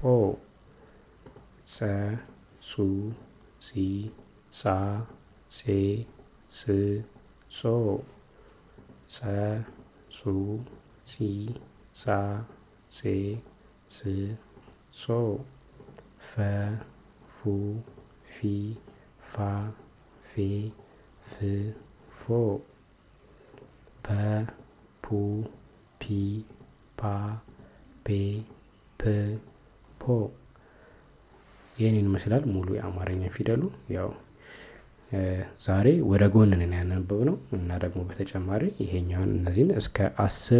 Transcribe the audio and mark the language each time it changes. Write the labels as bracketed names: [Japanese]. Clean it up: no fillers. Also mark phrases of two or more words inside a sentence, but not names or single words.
[Amharic] ጸ ጹ ጺ ጻ ጼ ጽ ጾ ጸ ጹ ጺ ጻ ጼ ጽ ጾ ፈ ፉ ፊ ፋ ፌ ፍ ፎ ፐ ፑ ፒ ፓ ፔ ፕ ፖ ይህንን ይመስላል ሙሉ የአማርኛ ፊደሉ። ያው ዛሬ ወደ ጎን ነን ያነበብነው እና ደግሞ በተጨማሪ ይሄኛውን እነዚህን እስከ 10